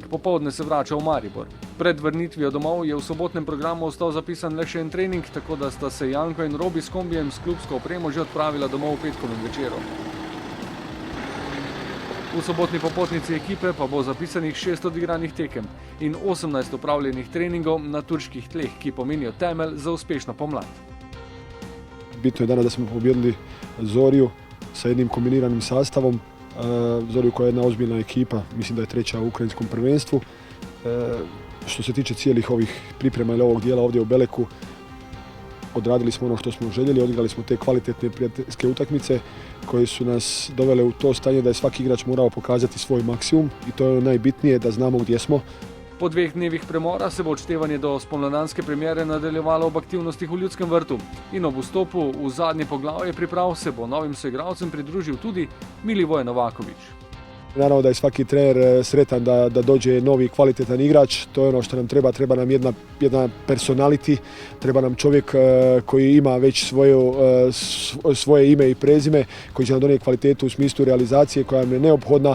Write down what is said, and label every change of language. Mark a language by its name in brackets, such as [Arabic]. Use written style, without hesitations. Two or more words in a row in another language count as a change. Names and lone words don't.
[Slovenian] Popoldne se vrača v Maribor. Pred vrnitvijo domov je v sobotnem programu ostal zapisan le še en trening, tako da sta se Janko in Robi s kombijem s klubsko opremo že odpravila domov v petkovem večeru. V sobotni popotnici ekipe pa bo zapisanih 6 odigranih tekem in 18 opravljenih treningov na turških tleh, ki pomenijo temelj za uspešno pomlad. [Croatian] Bitno je danas da smo pobijedili Zorju sa jednim kombiniranim sastavom. Zorju koja je jedna ozbiljna ekipa, mislim da je treća u ukrajinskom prvenstvu. Što se tiče cijelih ovih priprema ili ovog dijela ovdje u Beleku, odradili smo ono što smo željeli, odigrali smo te kvalitetne prijateljske utakmice koje su nas dovele u to stanje da je svaki igrač morao pokazati svoj maksimum i to je najbitnije da znamo gdje smo. [Slovenian] Po 2 dnevih premora se bo odštevanje do spomladanske premiere nadaljevalo ob aktivnostih v Ljudskem vrtu in ob vstopu v zadnje poglavje priprav se bo novim soigralcem pridružil tudi Milivoje Novaković. [Croatian] Naravno da je svaki trener sretan da dođe novi kvalitetan igrač, to je ono što nam treba, treba nam jedna personality, treba nam čovjek koji ima već svoje ime i prezime, koji će nam donijeti kvalitetu u smislu realizacije koja nam je neophodna.